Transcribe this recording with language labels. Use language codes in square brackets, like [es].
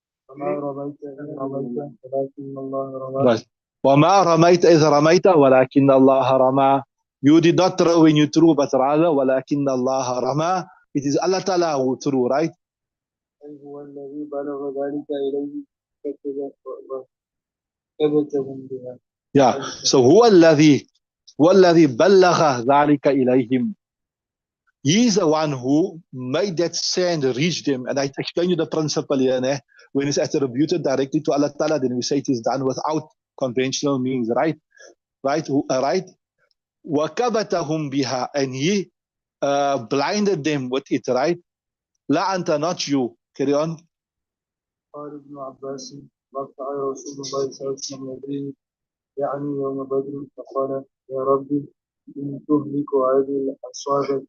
[ar] وما رميت إذ رميت ولكن الله رمى. [en] Right. [ar] وما رميت إذ رميت ولكن الله رمى. [en] You did not throw when you threw, but rather [ar] ولكن الله رمى. [en] It is Allah Ta'ala who threw. Right. [ar] هو الذي بلغ ذلك إليه كتبهم بها. [en] Yeah. [ar] So هو الذي بلغ ذلك إليهم. [en] He is the one who made that sand reach them. And I explained you the principle here. When it's attributed directly to Allah Ta'ala, then we say it is done without conventional means. Right. Right. Right. [ar] وَكَبَتَهُمْ بِهَا, [en] and he blinded them with it. Right. [ar] لا أنت, [en] not you. Carry on. [ar] قال ابن عباس رفع رسول الله صلى الله عليه وسلم يديه يعني يوم بدر فقال يا ربي إن تهلك هذه الأصابة